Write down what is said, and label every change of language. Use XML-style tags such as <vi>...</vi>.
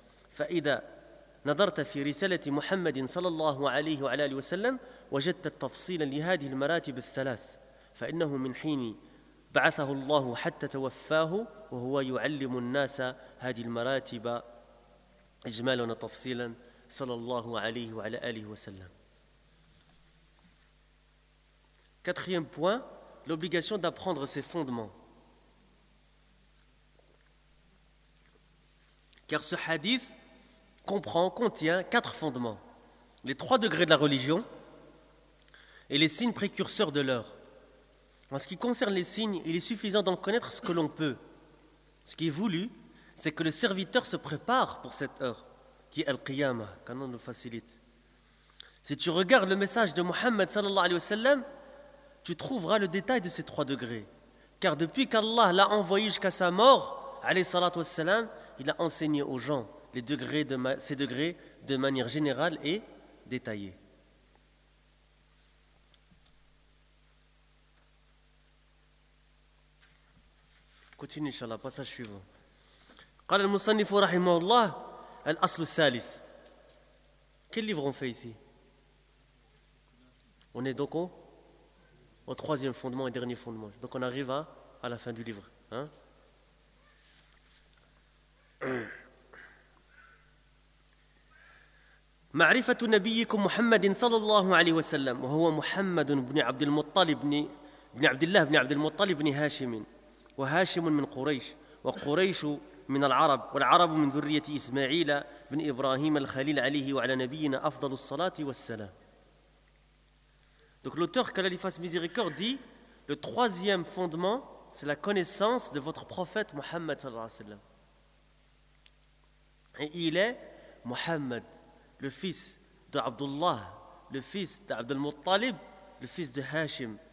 <ar>Fa idha nadarta fi risalati Muhammad sallallahu alayhi wa alihi wa sallam وجدت التفصيل لهذه المراتب الثلاث فإنه من حين بعثه الله حتى توفاه وهو يعلم الناس هذه المراتب إجمالا وتفصيلا صلى الله عليه وعلى آله وسلم.</ar> <fr>Quatrième point, l'obligation d'apprendre ses fondements. Car ce hadith comprend, contient quatre fondements. les trois degrés de la religion et les signes précurseurs de l'heure. En ce qui concerne les signes, il est suffisant d'en connaître ce que l'on peut. Ce qui est voulu, c'est que le serviteur se prépare pour cette heure, qui est Al-Qiyamah, qu'Allah nous facilite. Si tu regardes le message de Muhammad sallallahu alayhi wa sallam, tu trouveras le détail de ces trois degrés. Car depuis qu'Allah l'a envoyé jusqu'à sa mort, alayhi salatu wa sallam, il a enseigné aux gens les degrés de ces degrés de manière générale et détaillée. Continue, inshallah, passage suivant.</fr> <ar>قال المصنف رحمه الله الأصل الثالث.</ar> <fr>Quel livre on fait ici? On est donc au troisième fondement et dernier fondement. Donc on arrive à la fin du livre. Hein?</fr> <ar>معرفة نبيكم محمد صلى الله عليه وسلم وهو محمد بن عبد المطلب بن عبد الله بن عبد المطلب بن هاشم وهاشم من قريش وقريش من العرب والعرب من ذرية إسماعيل بن إبراهيم الخليل عليه وعلى نبينا أفضل الصلاة والسلام.</ar> <fr>Donc l'auteur, que l'Allah fasse miséricorde, dit: le troisième fondement, c'est la connaissance de votre prophète Mohammed sallallahu alayhi wa sallam. Et il est Mohammed, le fils d'Abdullah, le fils d'Abd al-Muttalib, le fils de Hashim.</fr>